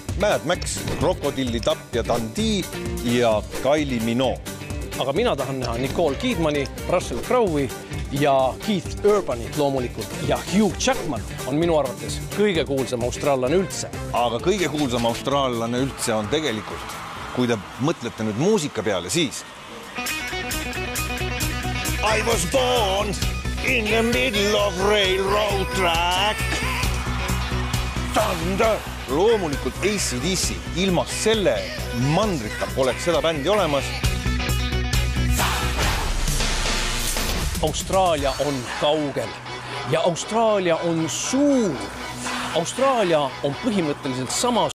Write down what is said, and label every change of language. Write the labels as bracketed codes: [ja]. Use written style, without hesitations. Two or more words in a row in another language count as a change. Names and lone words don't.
[et] Mad Max, Krokodilli Tapp ja Dundee ja Kylie Minogue. aga mina tahan näha Nicole Kidmani, Russell Crowe'i ja Keith Urbanit loomulikult ja Hugh Jackman on minu arvates kõige kuulsam austraallane üldse. Aga kõige kuulsam austraallane üldse on tegelikult, kui te mõtlete nüüd muusika peale, siis [en] I was born in the middle of railroad track. Thunder. [et] Loomulikult AC/DC, ilma selle mandrita poleks seda bändi olemas. Austraalia on kaugel ja Austraalia on suur. Austraalia on põhimõtteliselt sama